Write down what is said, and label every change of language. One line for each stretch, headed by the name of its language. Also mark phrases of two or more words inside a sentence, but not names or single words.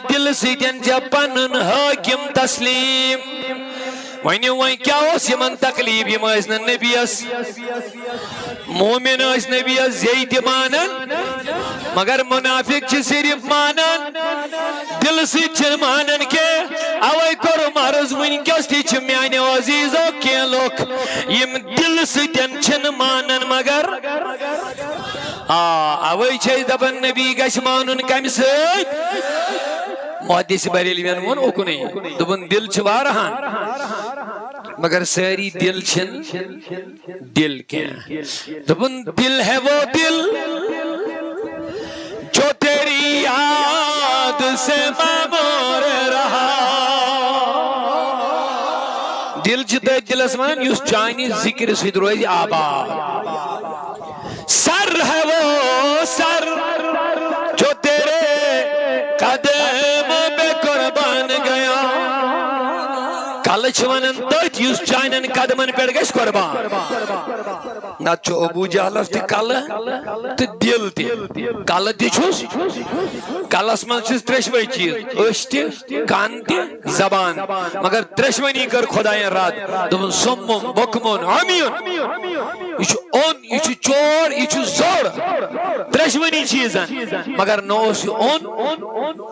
Kashmiri: دلہٕ سۭتۍ ژےٚ پنُن حٲکِم تسلیٖم ؤنِو وۄنۍ کیٛاہ اوس یِمن تکلیٖف یِم ٲسۍ نہٕ نبیَس مومن ٲسۍ نبیَس زیٚیہِ تہِ مانان مگر منافق چھِ صرف مانان دلہٕ سۭتۍ چھِنہٕ مانان کینٛہہ اوے کوٚرُم عرض وٕنکٮ۪س تہِ چھِ میانیو عزیٖزو کینٛہہ لُکھ یِم دلہٕ سۭتۍ چھِنہٕ مانان مگر اوے چھِ أسۍ دپان نبی گژھِ مانُن کمہِ سۭتۍ محدث بریلوین ووٚن اُکنُے دوٚپُن دل چھِ واریاہن مگر سٲری دل چھِنہٕ دل کینٛہہ دوٚپُن
Urdu: دل ہے وہ دل جو تیری یاد سے مامور رہا
Kashmiri: دل چھِ تٔتھۍ دلس ونان یُس چانہِ ذکرِ سۭتۍ روزِ آباد
Urdu: سر ہے وہ سر جو تیرے قدم پہ قربان گیا
Kashmiri: کلہٕ چھِ ونان تٔتھۍ یُس چانٮ۪ن قدمن پٮ۪ٹھ گژھِ قربان نتہٕ چھُ ابوٗ جہلس تہِ کلہٕ تہٕ دل تہِ کلہٕ تہِ چھُس کلس منٛز چھِس ترٛیشوے چیٖز أچھ تہِ کن تہِ زبان مگر ترٛیشوٕنی کٔر خۄداین رد دوٚپُن
Arabic: سُمُن بُکمُن عمیُن
Kashmiri: یہِ چھُ اوٚن یہِ چھُ چور یہِ چھُ زوٚر ترٛیشوٕنی چیٖزن مگر نہ اوس یہِ اوٚن